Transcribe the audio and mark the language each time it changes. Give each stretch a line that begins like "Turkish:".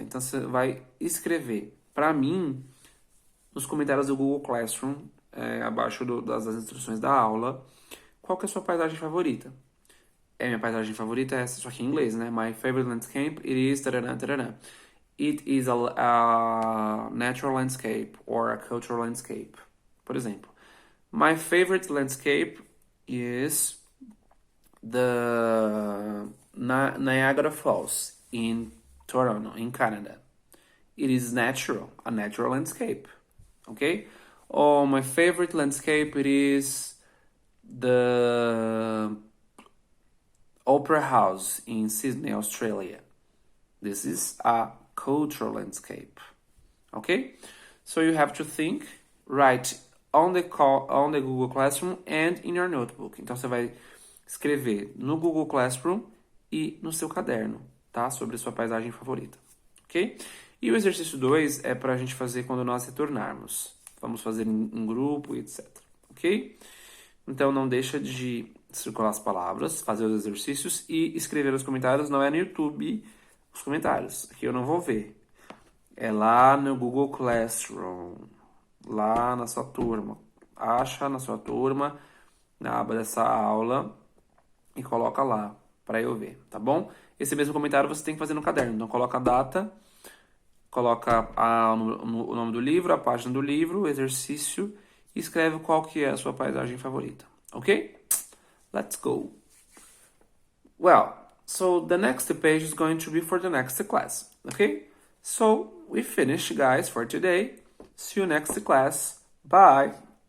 Portuguese: Então você vai escrever, para mim, nos comentários do Google Classroom, abaixo das instruções da aula, qual que é a sua paisagem favorita. Minha paisagem favorita é essa, só que em inglês, né?
English: My favorite landscape, it is... Tarará, tarará. It is a natural landscape or a cultural landscape.
Portuguese: Por exemplo,
English: my favorite landscape is the Niagara Falls in Toronto, in Canada. It is natural, a natural landscape. Okay? Or my favorite landscape, it is the Opera House in Sydney, Australia. This is a cultural landscape. Okay? So you have to think, write on the Google Classroom and in your notebook.
Portuguese: Então você vai escrever no Google Classroom e no seu caderno, tá? Sobre a sua paisagem favorita. Ok? E o exercício 2 é para a gente fazer quando nós retornarmos. Vamos fazer em grupo e etc. Ok? Então não deixa de circular as palavras, fazer os exercícios e escrever os comentários. Não é no YouTube os comentários, aqui eu não vou ver. É lá no Google Classroom, lá na sua turma. Acha na sua turma, na aba dessa aula e coloca lá para eu ver, tá bom? Esse mesmo comentário você tem que fazer no caderno. Então coloca a data, coloca o nome do livro, a página do livro, o exercício e escreve qual que é a sua paisagem favorita, ok?
English: Let's go. Well, so the next page is going to be for the next class, okay? So we finished, guys, for today. See you next class. Bye.